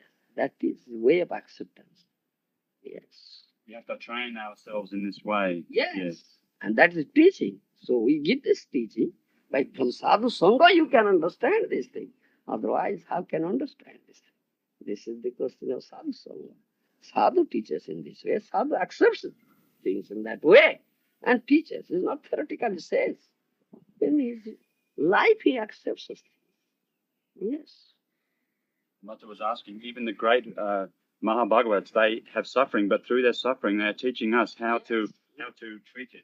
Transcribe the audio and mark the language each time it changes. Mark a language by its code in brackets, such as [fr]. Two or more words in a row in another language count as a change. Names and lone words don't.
[en] That is the way of acceptance. Yes. We have to train ourselves in this way. Yes. And that is teaching. So we give this teaching. By from [sa] sadhu sangha [en] you can understand this thing. Otherwise, how can understand this thing? This is the question of [sa] sadhu sangha. [en] Sadhu teaches in this way. Sadhu accepts things in that way and teaches. It's not theoretically says. In his life he accepts us. Yes. Mata was asking, even the great Mahabhagavats, they have suffering, but through their suffering, they are teaching us how to treat it.